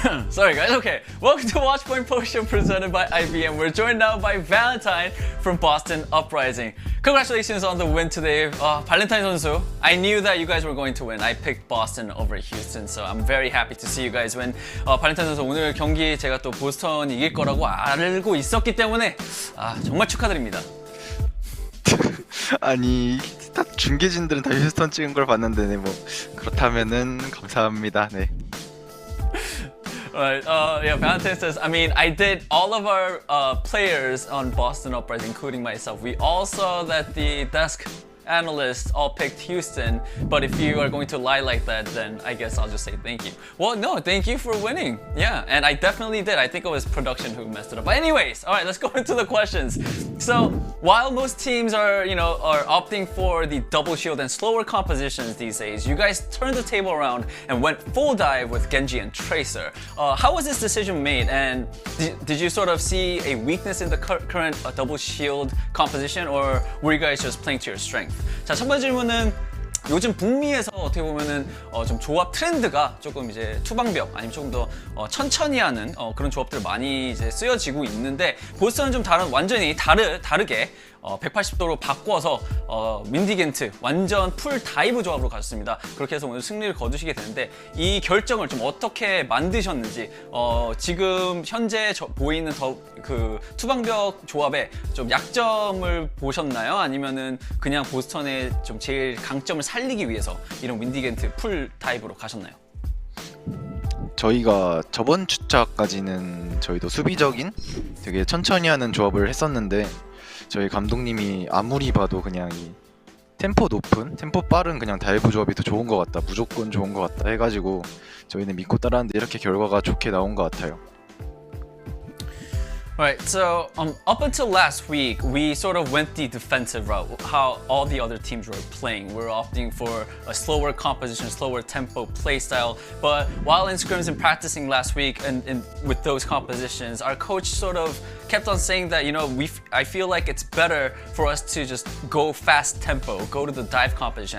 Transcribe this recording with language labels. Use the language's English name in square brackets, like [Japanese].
[English] Sorry guys, okay. Welcome to Watchpoint Post Show presented by IBM. We're joined now by Valentine from Boston Uprising. Congratulations on the win today. Valentine 선수, I knew that you guys were going to win. I picked Boston over Houston, so I'm very happy to see you guys win. [Korean] 발렌타인 선수, 오늘 경기 제가 또 보스턴 이길 거라고 알고 있었기 때문에 정말 축하드립니다. 아니 다 중계진들은 다 휴스턴 찍은 걸 봤는데 네, 뭐 그렇다면은 감사합니다. 네. [English] Right. Yeah, Valentine says, I mean, I did all of our players on Boston Uprising, including myself. We all saw that the desk analysts all picked Houston, but if you are going to lie like that, then I guess I'll just say thank you. Well, no, thank you for winning. Yeah, and I definitely did. I think it was production who messed it up. But anyways, all right, let's go into the questions. So while most teams are opting for the double shield and slower compositions these days, you guys turned the table around and went full dive with Genji and Tracer. How was this decision made? And did you sort of see a weakness in the current double shield composition, or were you guys just playing to your strength? [Korean] 자, 첫 번째 질문은 요즘 북미에서 어떻게 보면은 좀 조합 트렌드가 조금 이제 투방벽 아니면 조금 더 천천히 하는 그런 조합들 많이 이제 쓰여지고 있는데 보스턴은 좀 완전히 다르게 180도로 바꿔서 윈디겐트 완전 풀 다이브 조합으로 가셨습니다. 그렇게 해서 오늘 승리를 거두시게 되는데 이 결정을 좀 어떻게 만드셨는지 지금 현재 보이는 그 투방벽 조합에 좀 약점을 보셨나요? 아니면은 그냥 보스턴의 좀 제일 강점을 살리기 위해서 이런 윈디겐트 풀 다이브로 가셨나요? 저희가 저번 주차까지는 저희도 수비적인 되게 천천히 하는 조합을 했었는데 저희 감독님이 아무리 봐도 그냥 이 템포 높은, 템포 빠른 그냥 다이브 조합이 더 좋은 것 같다, 무조건 좋은 것 같다 해가지고 저희는 믿고 따라하는데 이렇게 결과가 좋게 나온 것 같아요. [English] Right, so up until last week, we sort of went the defensive route, how all the other teams were playing. We're opting for a slower composition, slower tempo play style. But while in scrims and practicing last week and with those compositions, our coach sort of kept on saying that, I feel like it's better for us to just go fast tempo, go to the dive composition.